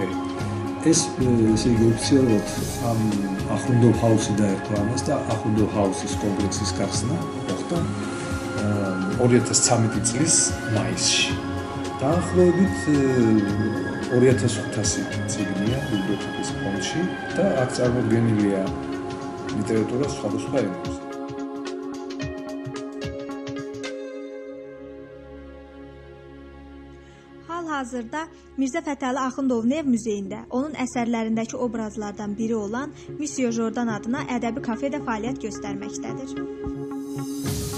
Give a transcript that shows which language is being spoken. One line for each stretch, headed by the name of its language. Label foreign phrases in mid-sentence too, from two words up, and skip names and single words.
Georgian: ეს ესე იგი ოფიციალურად ამ ახუნდოვ ჰაუსი დაერქვა ამას და ახუნდოვ ჰაუსის კომპლექსის გახსნა მოხდა 2013 წლის მაისში. დაახლოებით 2500 წიგნია ბიბლიოთეკის ფონდში და აქ წარმოდგენილია ლიტერატურა სხვადასხვა ენებზე.
Azerbaijani: Hal-hazırda Mirzə Fətəli Axundovun ev muzeyində onun əsərlərindəki obrazlardan biri olan Monsieur Jordan adına ədəbi kafedə fəaliyyət göstərməkdədir.